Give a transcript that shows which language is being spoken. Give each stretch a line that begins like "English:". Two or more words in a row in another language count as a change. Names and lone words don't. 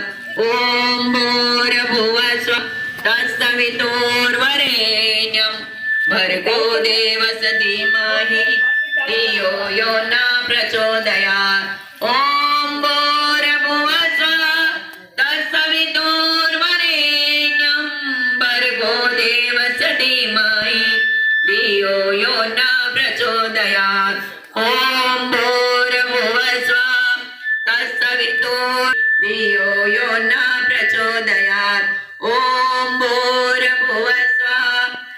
Sanskrit: ઓમ ભૂર્ભુવસ્વઃ તત્સવિતુર્વરેણ્યં ભર્ગો દેવસ્ય ધીમહિ ધિયો યો ન પ્રચોદયાત. ઓમ ભૂર્ભુવસ્વઃ તત્સવિતુર્વરેણ્યં ભર્ગો દેવસ્ય ધીમહિ धियो यो न प्रचोदयात् ॐ भूर्भुवः स्वः तत्सवितुर् धियो यो न प्रचोदयात् ॐ भूर्भुवः स्वः